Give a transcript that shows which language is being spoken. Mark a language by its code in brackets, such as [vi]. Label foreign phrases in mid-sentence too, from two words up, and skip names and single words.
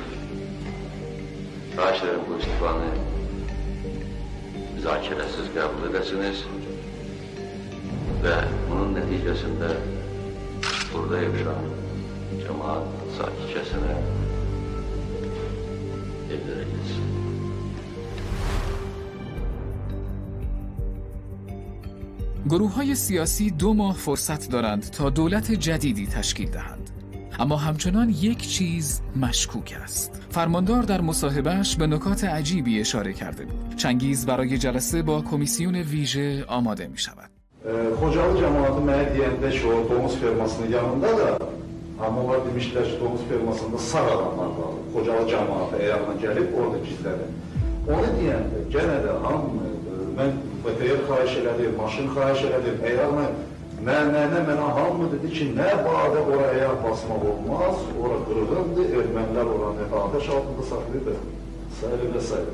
[az] Xahiş edirəm bu istifanı müzakirəsiz qəbul edəsiniz və bunun nəticəsində burada yaşayan cəmaat sakitcəsinə evlərə gitsin. [fa] گروه‌های سیاسی 2 ماه فرصت دارند تا دولت جدیدی تشکیل دهند. اما همچنان یک چیز مشکوک است. فرماندار در مصاحبه‌اش به نکات عجیبی اشاره کرده بود. چنگیز برای جلسه با کمیسیون ویژه آماده می‌شود. [az] Xocalı cəmaatı mənə deyəndə ki, o domuz fermasının yanında da amma onlar demişlər ki, domuz fermasında sağ adamlar var. Xocalı cəmaatı ayaqla gəlib orada gizlənir. Onu deyəndə gənə də hamı mən BTR xahiş elədim, maşın xahiş elədim, ayaqla mənə hamı dedi ki, nə badə oraya basmaq olmaz, ora qırğındır, ermənilər oranı ateş altında saxlayır, sayılır və sayılır.